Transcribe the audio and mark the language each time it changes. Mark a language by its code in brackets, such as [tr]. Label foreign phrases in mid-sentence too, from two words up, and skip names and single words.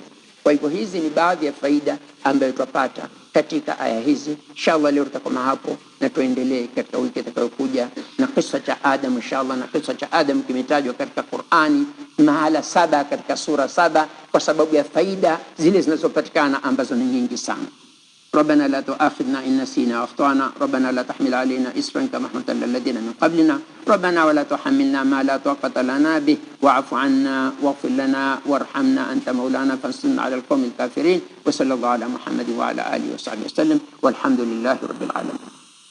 [sw] Kwa hivyo hizi ni baadhi ya faida ambayo tutapata katika aya hizi. Inshallah leo tutakoma hapo na tuendelee katika wiki itakayokuja na kisa cha Adam inshallah. Na kisa cha Adam kimetajwa katika Qur'ani mahala 7 katika sura 7 kwa sababu ya faida zile zinazopatikana ambazo ni nyingi sana. [ar] ربنا لا تؤاخذنا إن نسينا وأخطأنا، ربنا لا تحمل علينا إصرا كما حملت على الذين من قبلنا، ربنا ولا تحملنا ما لا طاقة لنا به، واعف عنا واغفر لنا وارحمنا أنت مولانا فانصرنا على القوم الكافرين. وصلى الله على محمد وعلى آله وصحبه وسلم، والحمد لله رب العالمين.